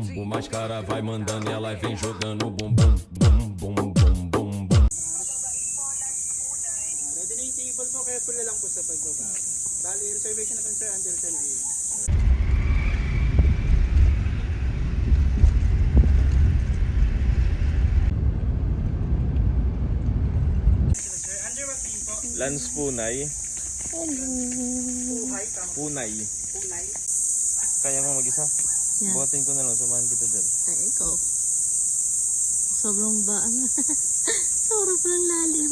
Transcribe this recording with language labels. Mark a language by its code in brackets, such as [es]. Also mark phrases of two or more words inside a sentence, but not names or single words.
[pt] máscara vai mandando e ela vem jogando bum bum bum bum bum bum bum. [tl] Ready na yung table po, kaya pula lang po sa pagbaba. Bali, reservation natin sir until 10 a.m. Sir, [en] under what name [tl] po? Lance Punay. Puhay, tama. Punay. Punay. Kaya mo mag-isa? Yan. Buhatin ko na lang, samahan kita dyan. Ay, ikaw. Sobrang baan. Sobrang lalim.